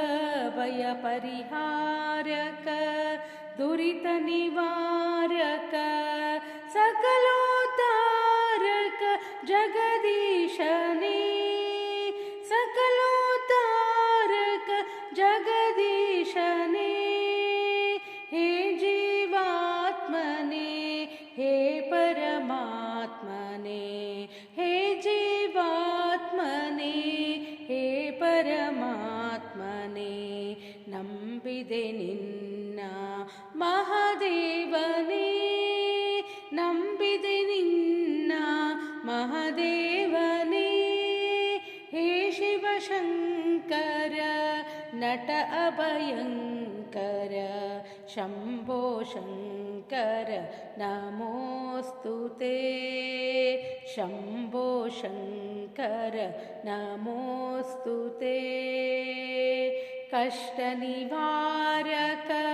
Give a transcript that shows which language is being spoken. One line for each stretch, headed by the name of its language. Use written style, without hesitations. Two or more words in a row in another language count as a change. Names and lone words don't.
Kannada: ಭಯಪರಿಹಾರಕ ದುರಿತ ನಿವಾರಕ ಸಕಲೋದ್ಧಾರಕ ಜಗದೀಶನೇ ಸಕಲೋದ್ಧಾರಕ ಜಗದೀಶನೇ ಹೇ ಜೀವಾತ್ಮನೇ ಹೇ ಪರಮಾತ್ಮನೇ ಹೇ ಜೀವಾತ್ಮನೇ ಹೇ ಪರಮಾತ್ಮನೇ ನಂಬಿದೆ ನಿನ್ನ ಮಹಾದೇವನೇ ನಂಬಿದೆ ನಿನ್ನ ಮಹಾದೇವನೇ ಹೇ ಶಿವಶಂಕರ ನಟ ಅಭಯಂಕರ ಶಂಭೋ ಶಂಕರ
Sanskrit: ನಮೋऽस्तु ते
Kannada: ಶಂಭೋ ಶಂಕರ
Sanskrit: ನಮೋऽस्तु ते
Kannada: ಕಷ್ಟ ನಿವಾರಕ